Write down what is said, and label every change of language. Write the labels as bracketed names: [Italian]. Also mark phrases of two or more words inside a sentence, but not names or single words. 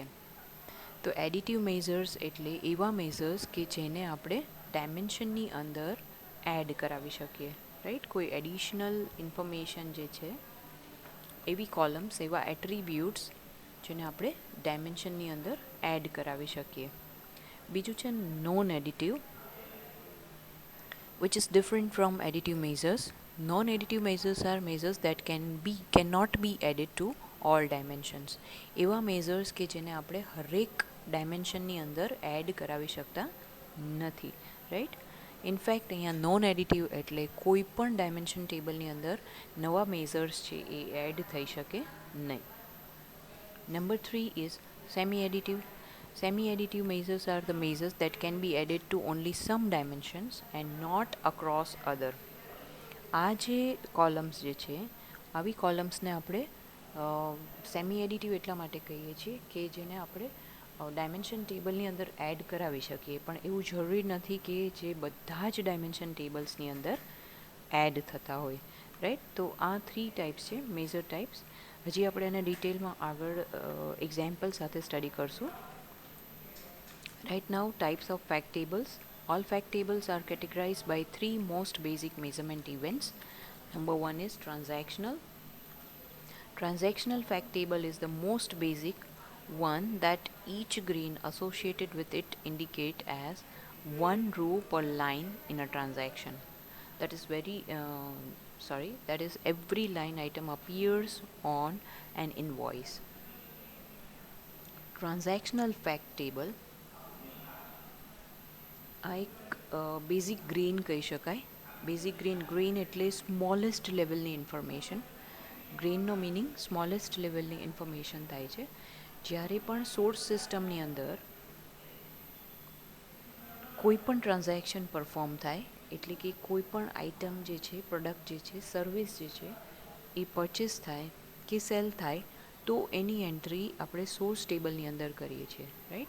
[Gujarati] તો [English] additive measures [Gujarati] એટલે એવા મેઝર્સ કે જેને આપણે ડાયમેન્શનની અંદર એડ કરાવી શકીએ, રાઈટ. કોઈ [English] additional information [Gujarati] જે છે એવી કોલમ્સ, એવા એટ્રીબ્યુટ્સ જેને આપણે ડાયમેન્શનની અંદર એડ કરાવી શકીએ. બીજું છે [English] non additive, which is different from additive measures. Non-additive measures are measures that cannot be added to all dimensions. [Gujarati] એવા મેઝર્સ કે જેને આપણે હરેક ડાયમેન્શનની અંદર એડ કરાવી શકતા નથી, રાઈટ. ઇનફેક્ટ અહીંયા [English] non additive [Gujarati] એટલે કોઈ પણ [English] dimension tableની [Gujarati] અંદર નવા મેઝર્સ છે એ એડ થઈ શકે નહીં. [English] Number 3 is semi additive. Semi-additive measures are the measures that can be added to only some dimensions and not across other. [Gujarati] આ જે કોલમ્સ જે છે આવી કોલમ્સને આપણે [English] semi additive [Gujarati] એટલા માટે કહીએ છીએ કે જેને આપણે [English] dimension tableની [Gujarati] અંદર એડ કરાવી શકીએ, પણ એવું જરૂરી નથી કે જે બધા જ [English] dimension tablesની [Gujarati] અંદર એડ થતા હોય, રાઈટ. તો આ 3 ટાઈપ્સ છે [English] major types. [Gujarati] હજી આપણે એને ડિટેલમાં આગળ એક્ઝામ્પલ સાથે સ્ટડી કરશું. [English] Right now, types of fact tables. All fact tables are categorized by 3 most basic measurement events. Number 1 is transactional. Transactional fact table is the most basic one that each green associated with it indicate as one row per line in a transaction. that is that is every line item appears on an invoice. Transactional fact table [Gujarati] આ એક [English] basic grain [Gujarati] કહી શકાય. [English] basic grain [Gujarati] એટલે [English] smallest levelની information. grainનો meaning smallest levelની information [Gujarati] થાય છે. જ્યારે પણ [English] source systemની [Gujarati] અંદર કોઈ પણ ટ્રાન્ઝેક્શન પરફોર્મ થાય, એટલે કે કોઈ પણ આઇટમ જે છે, પ્રોડક્ટ જે છે, સર્વિસ જે છે એ પરચેસ થાય કે સેલ થાય, તો એની એન્ટ્રી આપણે [English] source tableની [Gujarati] અંદર કરીએ છીએ, રાઈટ.